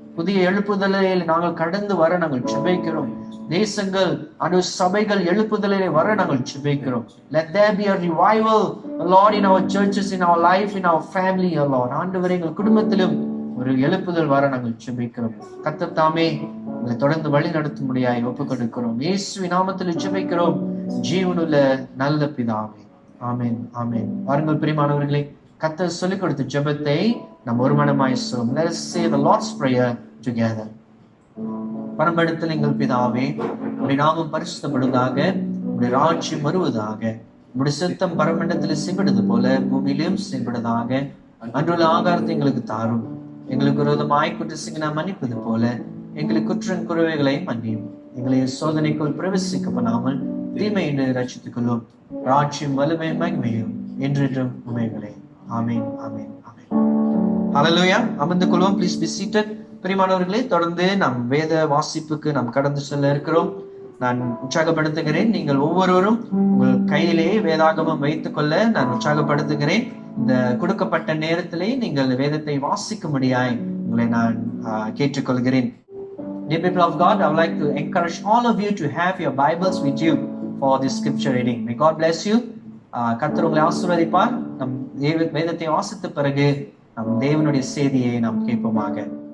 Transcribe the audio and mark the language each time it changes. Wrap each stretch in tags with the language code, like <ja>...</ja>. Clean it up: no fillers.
<ta>புதிய எழுப்புதலில் நாங்கள் கடந்து வர நாங்கள் ஜெபிக்கிறோம். தேசங்கள் சபைகள் எழுப்புதலிலே வர நாங்கள் ஜெபிக்கிறோம்.</ta> <en>Let there be a revival, Lord, in our churches, in our life, in our family, Lord.</en> <ta>ஆண்டவரே, எங்கள் குடும்பத்திலும் ஒரு எழுப்புதல் வர நாங்கள் ஜெபிக்கிறோம். கர்த்தர் தாமே உங்களை தொடர்ந்து வழி நடத்த முடியாய் ஒப்புக் கொடுக்கிறோம். இயேசுவின் நாமத்தில் ஜெபிக்கிறோம், ஜீவனுள்ள நல்ல பிதாவே. ஆமென், ஆமென். வாருங்கள் பிரியமானவர்களே, கர்த்தர் சொல்லிக் கொடுத்த ஜெபத்தை நாம் ஒரு மனமாய் சொல்லுவோம்.</ta> <en>Let us say the Lord's Prayer together.</en> <ta>பரமண்டலத்தில் எங்கள் பிதாவே, உம்முடைய நாமம் பரிசுத்தப்படுவதாக, உம்முடைய ராஜ்யம் வருவதாக, உம்முடைய சித்தம் பரமண்டலத்தில் செய்வது போல பூமியிலும் செய்வதாக. அன்றுள்ள ஆகாரத்தை எங்களுக்கு தாரும். எங்களுக்கு விரோதமாய் குற்றங்களை நாம் மன்னிப்பது போல எங்களுக்கு குற்றம் குறைவைகளை மன்னியும். எங்களை சோதனைக்குள் பிரவேசிக்க பண்ணாமல் தீமை என்று ரட்சித்துக் கொள்ளும். ராஜ்யம் வலுமை மகிமையும் என்றென்றும் உமைகளே. ஆமென், ஆமென், ஆமென். ஹல்லேலூயா. அமர்ந்து கொள்வோம்.</ta> <en>Please be seated.</en> <ta>பிரியமானவர்களே, தொடர்ந்து நாம் வேத வாசிப்புக்கு நாம் கடந்து செல்ல இருக்கிறோம். நான் உற்சாகப்படுத்துகிறேன். நீங்கள் ஒவ்வொருவரும் உங்கள் கையிலே வேதாகமம் வைத்துக் கொள்ள நான் உற்சாகப்படுத்துகிறேன். இந்த கொடுக்கப்பட்ட நேரத்திலே நீங்கள் வேதத்தை வாசிக்கும்படியாய் உங்களை நான் கேட்டுக்கொள்கிறேன்.</ta> <en>Dear people of God, I would like to encourage all of you to have your Bibles with you for this scripture reading. May God bless you.</en> <ta>கர்த்தர் உங்களை ஆசீர்வதிப்பார். நம் வேதத்தை வாசித்த பிறகு நம் தேவனுடைய செய்தியை நாம் கேட்போமாக.</ta>